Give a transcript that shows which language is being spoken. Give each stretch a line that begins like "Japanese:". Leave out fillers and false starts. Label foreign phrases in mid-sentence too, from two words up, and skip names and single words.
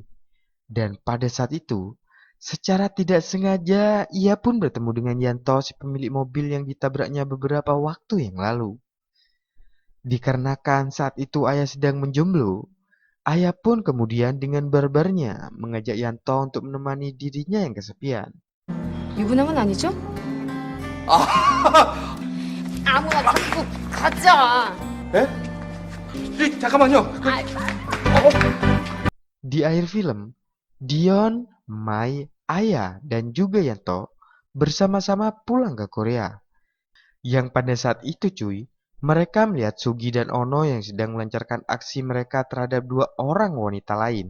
Indonesian: Dan pada saat itu, secara tidak sengaja ia pun bertemu dengan Yanto, si pemilik mobil yang ditabraknya beberapa waktu yang lalu. Dikarenakan saat itu ayah sedang menjomblo, ayah pun kemudian dengan barbarnya mengajak Yanto untuk menemani dirinya yang kesepian.
Korean: 유부남은 아니죠? 아무나 자꾸 가자. 잠깐만요.
Indonesian: Di akhir film, Dion, Mai, ayah, dan juga Yanto bersama-sama pulang ke Korea. Yang pada saat itu cuy, mereka melihat Sugi dan Ono yang sedang melancarkan aksi mereka terhadap dua orang wanita lain.